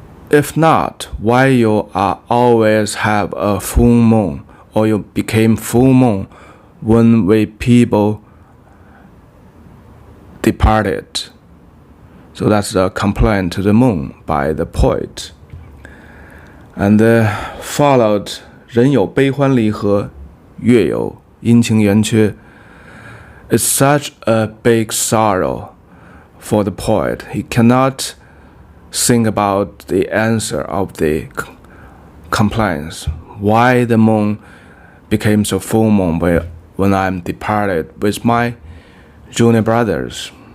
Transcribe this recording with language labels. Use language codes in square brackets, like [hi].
[en] If not, why you always have a full moon, or you became full moon when we people departed. So that's a complaint to the moon by the poet. And followed [zh] 人有悲欢离合，月有阴晴圆缺. [en] It's such a big sorrow for the poet. He cannot think about the answer of the complaints. Why the moon became so full moon when I'm departed with my junior brothers?